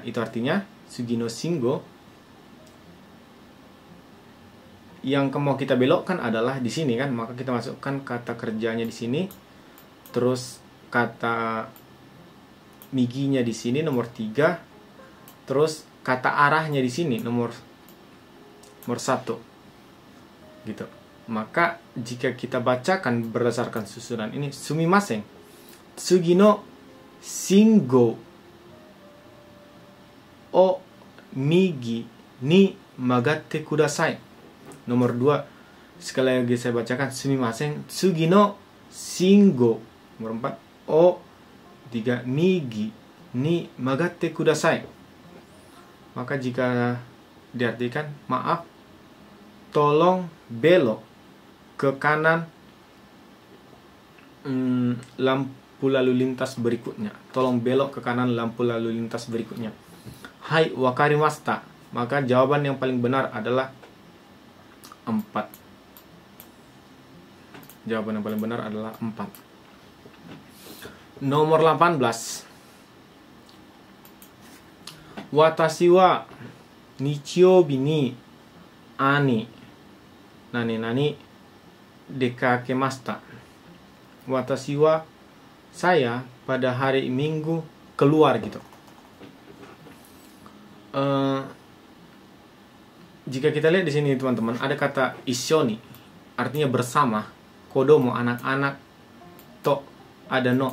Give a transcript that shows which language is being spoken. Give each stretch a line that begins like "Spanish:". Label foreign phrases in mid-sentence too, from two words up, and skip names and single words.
Indonesian: Itu artinya
Japanese: 次の信号.
Indonesian: Yang mau kita belokkan adalah di sini kan, maka kita masukkan kata kerjanya di sini, terus kata miginya di sini nomor 3, terus kata arahnya di sini nomor 1 gitu. Maka jika kita bacakan berdasarkan susunan ini,
Japanese: すみません、次の信号を右に曲がってください.
Indonesian: Nomor 2, sekali lagi saya bacakan,
Japanese: すみません、次の信号. Nomor 4, を3、右に曲がってください.
Indonesian: Maka jika diartikan, maaf, tolong belok ke kanan lampu lalu lintas berikutnya. Tolong belok ke kanan lampu lalu lintas berikutnya.
Japanese: はい、分かりました.
Indonesian: Maka jawaban yang paling benar adalah 4. Jawaban yang paling benar adalah 4. Nomor 18.
Japanese: 私は日曜日に何出かけました. 私は,
Indonesian: saya pada hari Minggu keluar gitu. Jika kita lihat di sini teman-teman, ada kata ishoni, artinya bersama. Kodomo, anak-anak. To, ada no.